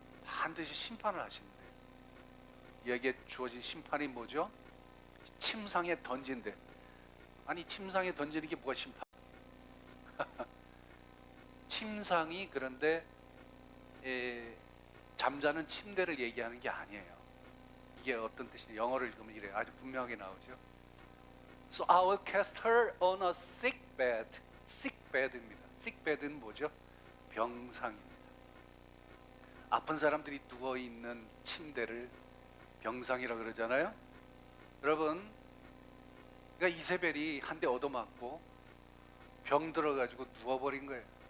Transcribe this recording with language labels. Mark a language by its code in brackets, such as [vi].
[ko] 반드시 심판을 하신대. 여기에 주어진 심판이 뭐죠? 침상에 던진대. 아니, 침상에 던지는 게 뭐가 심판? 침상이 그런데 잠자는 침대를 얘기하는 게 아니에요. 이게 어떤 뜻이냐? 영어를 읽으면 이래요. 아주 분명하게 나오죠. [en] So I will cast her on a sick bed. sick bed입니다. [ko] sick bed는 뭐죠? 병상입니다. 아픈 사람들이 누워있는 침대를 병상이라 그러잖아요. 여러분, 그러니까 이세벨이 한 대 얻어맞고 병 들어가지고 누워버린 거예요.